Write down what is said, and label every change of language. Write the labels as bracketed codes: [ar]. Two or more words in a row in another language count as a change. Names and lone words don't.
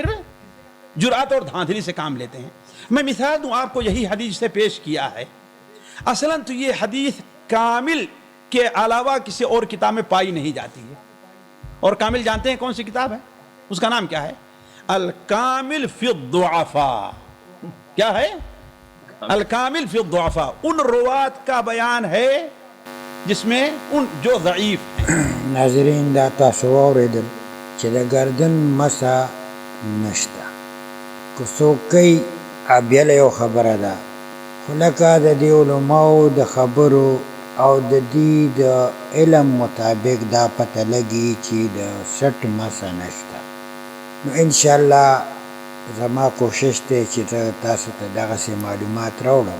[ur] صرف جرأت اور دھاندلی سے کام لیتے ہیں۔ میں مثال دوں آپ کو، یہی حدیث سے پیش کیا ہے، اصلاً تو یہ حدیث کامل کے علاوہ کسی اور کتاب میں پائی نہیں جاتی ہے، اور کامل جانتے ہیں کون سی کتاب ہے؟ اس کا نام کیا ہے؟ الکامل فی الضعفاء۔ کیا ہے؟ الکامل فی الضعفاء، ان روات کا بیان ہے جس میں ان جو ضعیف ہیں۔ [ps] ناظرین دا تاسو واورېدل چې د ګردن مسا نشته، که څوک کوي بیله یو خبره ده، خو لکه د دې علماو د خبرو او د دې د علم مطابق دا پته لګي چې د سټ مسا نشته، نو انشاءالله زما کوشش دی چې زه تاسو ته دغسې معلومات راوړم۔